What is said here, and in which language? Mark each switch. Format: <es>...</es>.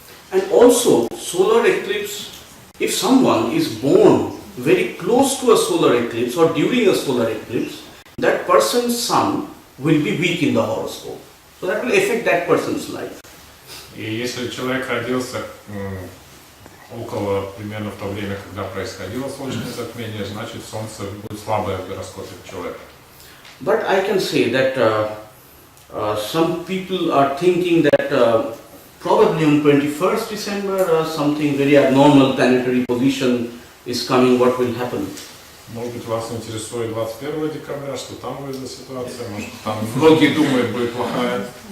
<en>And also, solar eclipse, if someone is born very close to a solar eclipse or during a solar eclipse, that person's sun will be weak in the horoscope. So that will affect that person's life.</en> <ru>И если человек родился около, примерно в то время, когда происходило солнечное затмение, значит солнце будет слабое в гороскопе человека.</ru> <en>But I can say that some people are thinking that probably on 21st December something very abnormal planetary position is coming, what will happen?</en> <ru>Может быть, вас интересует 21 декабря, что там будет за ситуация, может, там многие думают, будет плохая.</ru>